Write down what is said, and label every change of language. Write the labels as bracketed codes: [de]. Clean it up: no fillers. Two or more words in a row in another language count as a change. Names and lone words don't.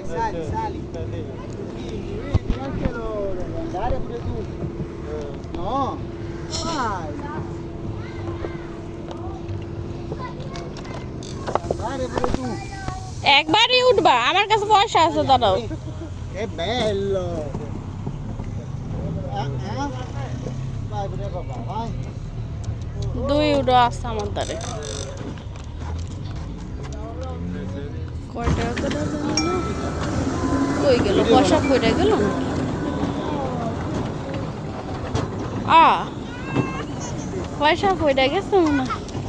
[it] sali. Anche loro, andare pure tu. No, vai. Andare pure tu. [bn] একবারই উঠবা, আমার কাছে পয়সা আছে দাঁড়াও। [it] Che bello. Vai pure papà, vai. [bn] দুই উঠো আছে আমার দ্বারে। কয় টাকা করে জানো না? কই গেল পয়সা, কইটা গেল না? পয়সা কইটা গেছে মনে হয়।